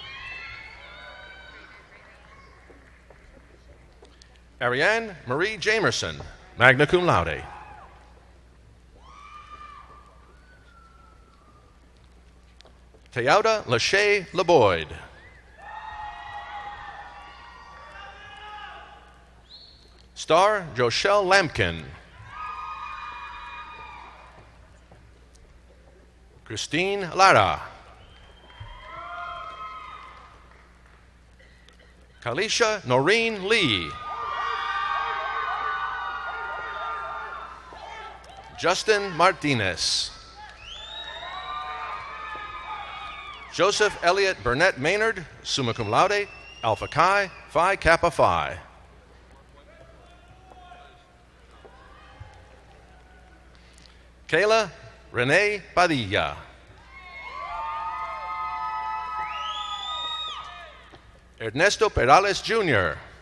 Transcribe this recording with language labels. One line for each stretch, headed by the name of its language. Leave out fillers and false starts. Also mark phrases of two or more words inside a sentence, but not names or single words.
English: Ariane Marie Jamerson,
Latin: magna cum laude.
English: Tayauda Lachey LeBoyd. Star Joshelle Lampkin. Christine Lara. Kalisha Noreen Lee. Justin Martinez. Joseph Elliott Burnett Maynard,
Latin: summa cum laude,
English: Alpha Chi, Phi Kappa Phi. Kayla Renee Padilla. Ernesto Perales Jr.